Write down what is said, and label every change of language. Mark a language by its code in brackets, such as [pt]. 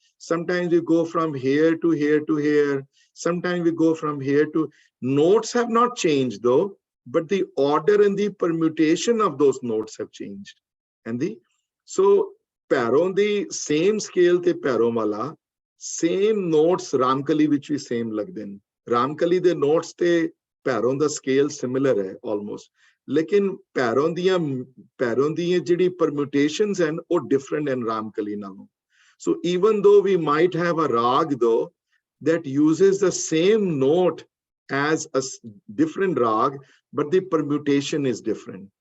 [en] Sometimes we go from here to here to here. Sometimes we go from here to. Notes have not changed though, but the order and the permutation of those notes have changed. And so ਪੈਰੋਂ the same scale te ਪੈਰੋਂ wala same notes Ramkali which we same [pa] ਲੱਗਦੇ ਨੇ. ਰਾਮਕਲੀ ਦੇ notes ਤੇ ਪੈਰੋਂ ਦਾ scale similar ਹੈ almost. ਲੇਕਿਨ ਪੈਰੋਂ ਦੀਆਂ ਜਿਹੜੀ permutations ਹਨ ਉਹ different ਹਨ ਰਾਮਕਲੀ ਨਾਲੋਂ. [en] So even though we might have a rag though that uses the same note as a different rag, but the permutation is different.